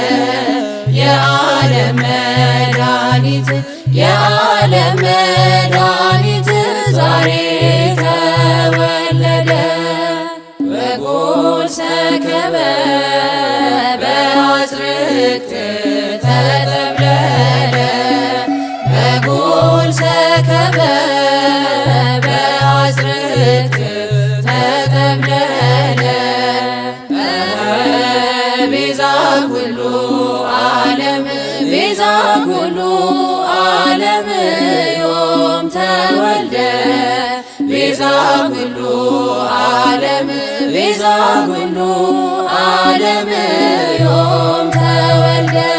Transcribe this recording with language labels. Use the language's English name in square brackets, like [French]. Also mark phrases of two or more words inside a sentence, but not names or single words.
[Amharic] የዓለም መድኃኒት የዓለም መድኃኒት ዛሬ ተወለደ። [Geez] በጎል ሰከበ በአጽርቅት ተጠምለለ። በጎል ሰከበ በአጽርቅት ተጠምለለ። ቤዛ ኩሉ ዓለም ቤዛ ኩሉ ዓለም ዮም ተወልደ። ቤዛ ኩሉ ዓለም ቤዛ ኩሉ ዓለም ዮም ተወልደ።